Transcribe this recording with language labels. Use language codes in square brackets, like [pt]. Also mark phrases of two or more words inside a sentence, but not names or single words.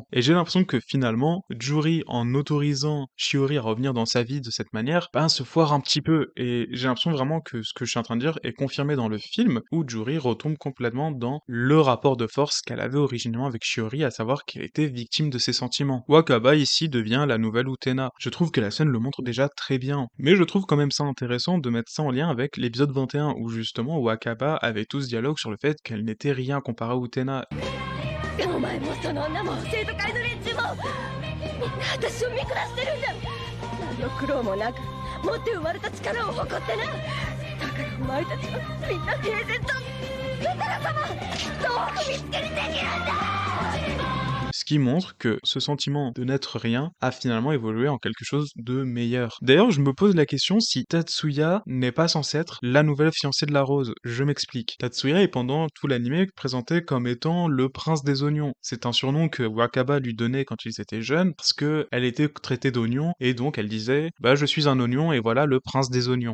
[fr] Et j'ai l'impression que finalement, Juri, en autorisant Shiori à revenir dans sa vie de cette manière, ben se foire un petit peu, et j'ai l'impression vraiment que ce que je suis en train de dire est confirmé dans le film, où Juri retombe complètement dans le rapport de force qu'elle avait originellement avec Shiori, à savoir qu'elle était victime de ses sentiments. Wakaba ici devient la nouvelle Utena. Je trouve que la scène le montre déjà très bien, mais je trouve quand même ça intéressant de mettre ça en lien avec l'épisode 21, où justement Wakaba avait tout ce dialogue sur le fait qu'elle n'était rien comparé à Utena. [ja] お前もその女も生徒会の連中もみんな私を見下してるんだ。何の苦労もなく持って生まれた力を誇ってな。だからお前たちはみんな平然とウタラ様どう踏みつけにできるんだ。 [fr] qui montre que ce sentiment de n'être rien a finalement évolué en quelque chose de meilleur. D'ailleurs, je me pose la question si Tatsuya n'est pas censé être la nouvelle fiancée de la Rose. Je m'explique. Tatsuya est pendant tout l'anime présenté comme étant le prince des oignons. C'est un surnom que Wakaba lui donnait quand ils étaient jeunes parce que elle était traitée d'oignon et donc elle disait bah je suis un oignon et voilà le prince des oignons.